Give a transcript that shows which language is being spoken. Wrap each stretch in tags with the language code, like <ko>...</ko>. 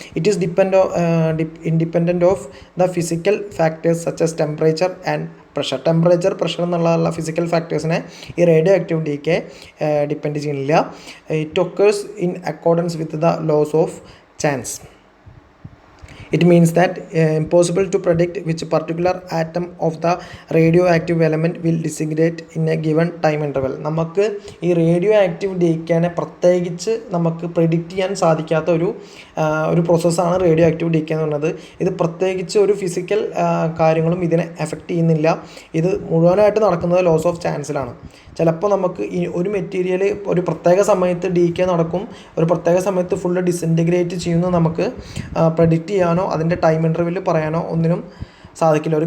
<en>It is independent of the physical factors such as temperature and pressure.</en> <ml>Temperature, pressure എന്നുള്ള physical ഫാക്ടേഴ്സിനെ ഈ radio active ഡീക്കെ depend ചെയ്യുന്നില്ല.</ml> <en>It occurs in accordance with the laws of chance. It means that impossible to predict which particular atom of the radioactive element will disintegrate in a given time interval.</en> <ml>നമുക്ക് ഈ radio active ഡീക്കേനെ പ്രത്യേകിച്ച് നമുക്ക് predict ചെയ്യാൻ സാധിക്കാത്ത ഒരു പ്രോസസ്സാണ് radio active ഡീക്കെ എന്ന് പറയുന്നത്. ഇത് പ്രത്യേകിച്ച് ഒരു ഫിസിക്കൽ കാര്യങ്ങളും ഇതിനെ എഫക്റ്റ് ചെയ്യുന്നില്ല. ഇത് മുഴുവനായിട്ട് നടക്കുന്നത് ലോസ് ഓഫ് ചാൻസിലാണ്. ചിലപ്പോൾ നമുക്ക് ഈ ഒരു മെറ്റീരിയൽ ഒരു പ്രത്യേക സമയത്ത് ഡീക്കെ നടക്കും, ഒരു പ്രത്യേക സമയത്ത് ഫുള്ള് ഡിസിൻറ്റിഗ്രേറ്റ് ചെയ്യുന്നു നമുക്ക് പ്രെഡിക്റ്റ് ചെയ്യാനോ അതിൻ്റെ ടൈം ഇൻ്റർവെല്ലിൽ പറയാനോ ഒന്നിനും സാധിക്കില്ല.</ml>